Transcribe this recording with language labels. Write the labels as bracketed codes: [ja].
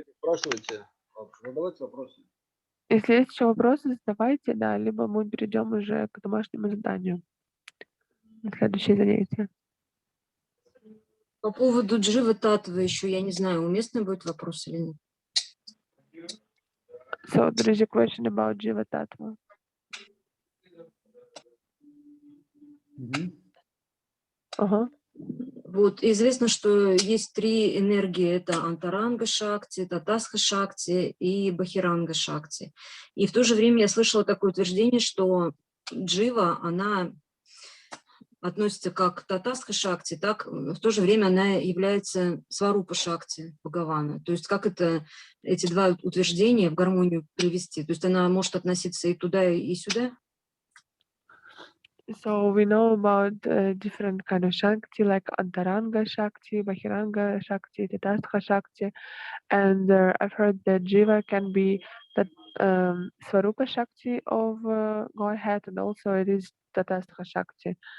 [ru] спрашивайте, задавайте вопросы. Если есть еще вопросы, задавайте, да, либо мы перейдем уже к домашнему заданию на следующее занятие. По поводу дживы татвы еще, я не знаю, уместный будет вопрос или нет. [en] So there is a question about Jiva Tattva. [ru] Вот, известно, что есть три энергии. Это антаранга шакти, татасха шакти и бахиранга шакти. И в то же время я слышала такое утверждение, что джива, она относится как к татасха шакти, так в то же время она является сварупа шакти Бхагавана. То есть как эти два утверждения в гармонию привести? То есть она может относиться и туда, и сюда? [en] So we know about different kind of Shakti, like Antaranga Shakti, Bahiranga Shakti, Tatastha Shakti, and I've heard that Jiva can be the Swarupa Shakti of Godhead, and also it is Tatastha Shakti.